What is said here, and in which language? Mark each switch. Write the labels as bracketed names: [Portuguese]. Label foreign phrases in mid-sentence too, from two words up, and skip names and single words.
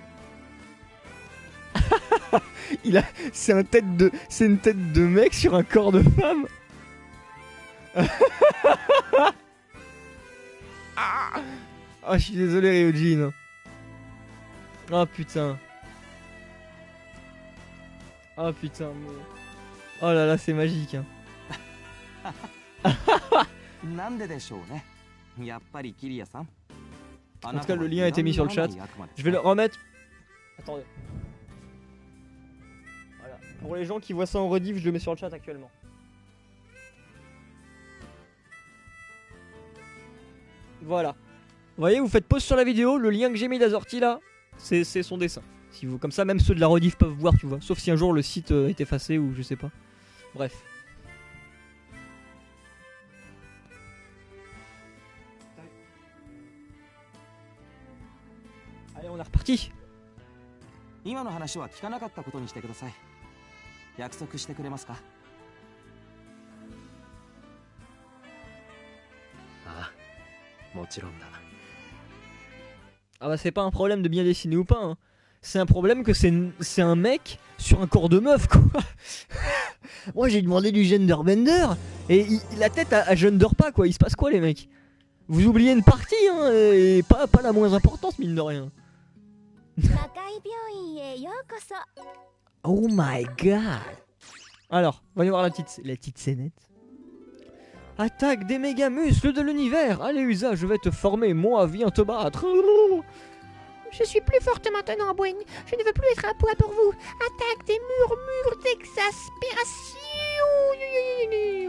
[French] C'est une tête de mec sur un corps de femme. Ah, je suis désolé Ryujin. Oh putain. Oh putain. Mais... Oh là là, c'est magique, hein. [Japanese] なんででしょうね。やっぱりキリアさん。 [French] En tout cas, le lien a été mis sur le chat. Je vais le remettre. Attendez. Voilà. Pour les gens qui voient ça en rediff, je le mets sur le chat actuellement. Voilà. Vous voyez, vous faites pause sur la vidéo, le lien que j'ai mis d'Azorti là, c'est son dessin. Si vous, comme ça, même ceux de la rediff peuvent voir, tu vois. Sauf si un jour le site est effacé ou je sais pas. Bref. Allez, on est reparti. [Japanese] 今の話は聞かなかったことにしてください。約束してくれますか？ああ、もちろんだ。 [French] Ah bah c'est pas un problème de bien dessiner ou pas, hein. C'est un problème que c'est un mec sur un corps de meuf, quoi. Moi j'ai demandé du genderbender et la tête elle gender pas, quoi. Il se passe quoi les mecs? Vous oubliez une partie, hein, et pas la moins importante, mine de rien. [English] Oh my god. [French] Alors, voyons voir la petite scénette. Attaque des méga muscles de l'univers. Allez Usa, je vais te former, moi viens te battre. Je suis plus forte maintenant, Boing. Je ne veux plus être un poids pour vous. Attaque des murmures d'exaspération.